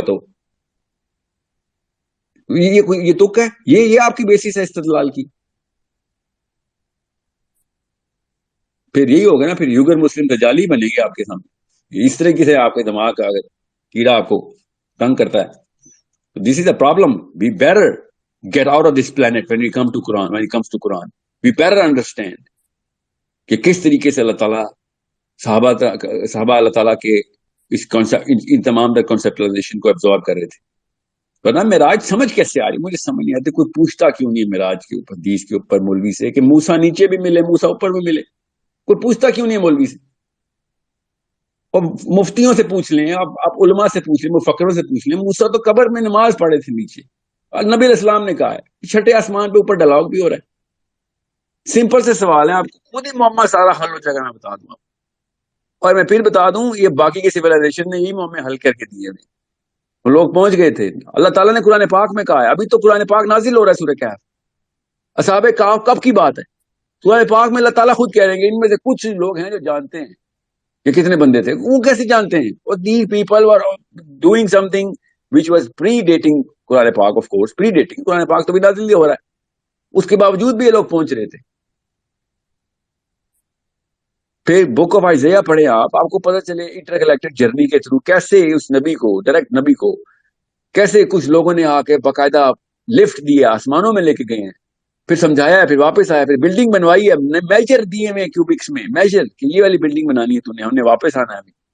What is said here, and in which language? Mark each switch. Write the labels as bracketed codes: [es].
[ur] تو یہ تک ہے, یہ آپ کی بیسس ہے استدلال کی. پھر یہی ہوگا نا, پھر یوگر مسلم دجالی بنے گی آپ کے سامنے. اس طریقے سے آپ کے دماغ کا اگر کیڑا آپ کو تنگ کرتا ہے, [en] this is a problem. We better get out of this planet when it comes to Quran. We better understand [ur] کہ کس طریقے سے اللہ تعالیٰ صحابہ اللہ تعالیٰ کے ان تمام در کنسپٹلائزیشن کو ابزارب کر رہے تھے. ورنہ معراج سمجھ کیسے آ رہی, مجھے سمجھ نہیں آتی. کوئی پوچھتا کیوں نہیں معراج کے اوپر, حدیث کے اوپر مولوی سے کہ موسیٰ نیچے بھی ملے موسیٰ اوپر بھی ملے. کوئی پوچھتا کیوں نہیں مولوی سے, اور مفتیوں سے پوچھ لیں, آپ علماء سے پوچھ لیں, مفکروں سے پوچھ لیں. موسیٰ تو قبر میں نماز پڑھے تھے نیچے, نبی علیہ السلام نے کہا ہے. چھٹے آسمان پہ اوپر ڈلاؤ بھی ہو رہا ہے. سمپل سے سوال ہے, آپ کو خود ہی معمہ سارا حل ہو جائے گا, میں بتا دوں آپ. اور میں پھر بتا دوں, یہ باقی کے سویلائزیشن نے یہی معمے حل کر کے دیے ہیں. لوگ پہنچ گئے تھے. اللہ تعالیٰ نے قرآن پاک میں کہا ہے, ابھی تو قرآن پاک نازل ہو رہا ہے سورہ کہف. اصحاب کہف کب کی بات ہے, قرآن پاک میں اللہ تعالیٰ خود کہہ رہے ہیں کہ ان میں سے کچھ لوگ ہیں جو جانتے ہیں کہ کتنے بندے تھے. وہ کیسے جانتے ہیں؟ اور [en] these people were doing something which was predating قرآن پاک. of course predating, [ur] قرآن پاک تو بھی نازل ہو رہا ہے, اس کے باوجود بھی یہ لوگ پہنچ رہے تھے. پھر بک آف آئزیہ پڑھیں آپ کو پتہ چلے انٹرکلیکٹڈ جرنی کے تھرو کیسے اس نبی کو, ڈائریکٹ نبی کو کیسے کچھ لوگوں نے آ کے باقاعدہ لفٹ دیے, آسمانوں میں لے کے گئے ہیں, پھر سمجھایا ہے, پھر واپس آیا, پھر بلڈنگ بنوائی ہے, میجر دیے ہوئے کیوبکس میں میجر کہ یہ والی بلڈنگ بنانی ہے تو نے, ہم نے واپس آنا ہے.